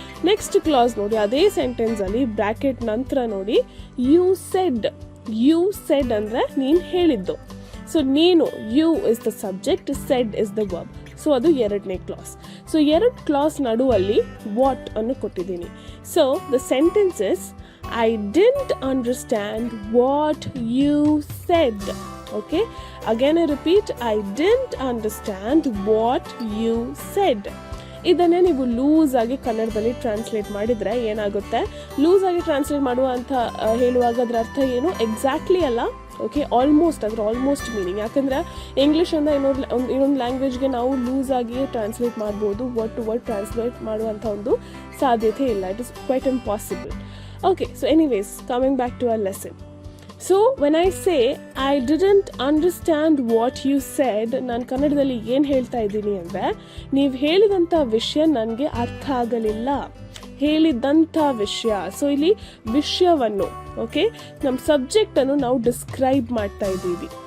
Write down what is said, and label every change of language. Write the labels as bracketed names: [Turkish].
[Kannada] Next class ನೋಡಿ, ಅದೇ ಸೆಂಟೆನ್ಸಲ್ಲಿ bracket ನಂತರ ನೋಡಿ, [English] You said. You said [Kannada] ಅಂದರೆ ನೀನು ಹೇಳಿದ್ದು. [English] So ನೀನು, you is the subject, said is the verb. [Kannada] So ಅದು ಎರಡನೇ ಕ್ಲಾಸ್. ಸೊ ಎರಡು ಕ್ಲಾಸ್ ನಡುವಲ್ಲಿ ವಾಟ್ ಅನ್ನು ಕೊಟ್ಟಿದ್ದೀನಿ. So the sentence is, [English] I didn't understand what you said. Okay, again I repeat, I didn't understand what you said. [Kannada] ಇದನ್ನೇ ನೀವು loose ಆಗಿ ಕನ್ನಡದಲ್ಲಿ translate ಮಾಡಿದರೆ ಏನಾಗುತ್ತೆ, ಲೂಸ್ ಆಗಿ ಟ್ರಾನ್ಸ್ಲೇಟ್ ಮಾಡುವಂಥ ಹೇಳುವಾಗ ಅದರ ಅರ್ಥ ಏನು ಎಕ್ಸಾಕ್ಟ್ಲಿ ಅಲ್ಲ. ಓಕೆ, ಆಲ್ಮೋಸ್ಟ್, ಅದರ ಆಲ್ಮೋಸ್ಟ್ ಮೀನಿಂಗ್. ಯಾಕಂದರೆ ಇಂಗ್ಲೀಷಿಂದ ಇನ್ನೊಂದು ಲ್ಯಾಂಗ್ವೇಜ್ಗೆ ನಾವು ಲೂಸ್ ಆಗಿ ಟ್ರಾನ್ಸ್ಲೇಟ್ ಮಾಡ್ಬೋದು, ವರ್ಡ್ ಟು ವರ್ಡ್ ಟ್ರಾನ್ಸ್ಲೇಟ್ ಮಾಡುವಂಥ ಒಂದು ಸಾಧ್ಯತೆ ಇಲ್ಲ. [English] It is quite impossible. Okay, so anyways, coming back to our lesson. So when I say I didn't understand what you said, [Kannada] ನಾನು ಕನ್ನಡದಲ್ಲಿ ಏನು ಹೇಳ್ತಾ ಇದ್ದೀನಿ ಅಂದರೆ, ನೀವು ಹೇಳಿದಂಥ ವಿಷಯ ನನಗೆ ಅರ್ಥ ಆಗಲಿಲ್ಲ. ಹೇಳಿದಂಥ ವಿಷಯ. ಸೊ ಇಲ್ಲಿ ವಿಷಯವನ್ನು, ಓಕೆ, ನಮ್ಮ ಸಬ್ಜೆಕ್ಟನ್ನು ನಾವು ಡಿಸ್ಕ್ರೈಬ್ ಮಾಡ್ತಾ ಇದ್ದೀವಿ.